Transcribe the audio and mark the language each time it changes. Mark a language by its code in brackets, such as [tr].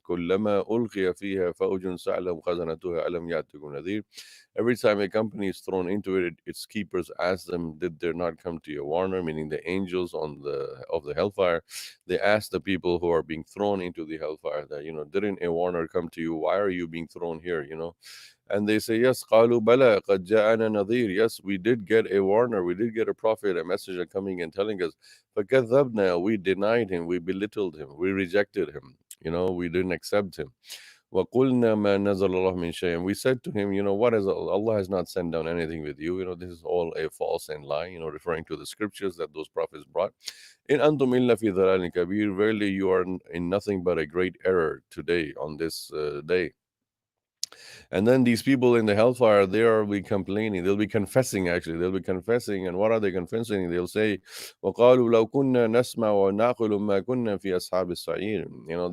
[ar] كُلَّمَا أُلْقِيَ فِيهَا فَوْجٌ سَأَلَهُمْ خَزَنَتُهَا أَلَمْ يَأْتِكُمْ نَذِيرٌ. [en] Every time a company is thrown into it, its keepers ask them, did there not come to you a warner? Meaning the angels of the hellfire. They ask the people who are being thrown into the hellfire that, didn't a warner come to you? Why are you being thrown here? And they say, yes, [ar] قَالُوا بَلَا قَدْ جَاءَنَا نَذِيرٌ. [en] Yes, we did get a warner. We did get a prophet, a messenger coming and telling us. [ar] فَكَذَّبْنَا. [en] We denied him. We belittled him. We rejected him. We didn't accept him. [ar] وَقُلْنَا مَا نَزَلَ اللَّهُ مِنْ شَيْءٍ. [en] And we said to him, what is Allah has not sent down anything with you. This is all a false and lie, referring to the scriptures that those prophets brought. [ar] إِنْ أَنْتُمْ إِلَّا فِي ضَلَالٍ كَبِيرٍ. [en] Verily you are in nothing but a great error today, on this day. And then these people in the hellfire, they will be complaining. They'll be confessing, actually. They'll be confessing. And what are they confessing? They'll say, [ar] وَقَالُوا لَوْ كُنَّا نَسْمَعُ وَنَعْقِلُ مَا كُنَّا فِي أَصْحَابِ السَّعِيرِ.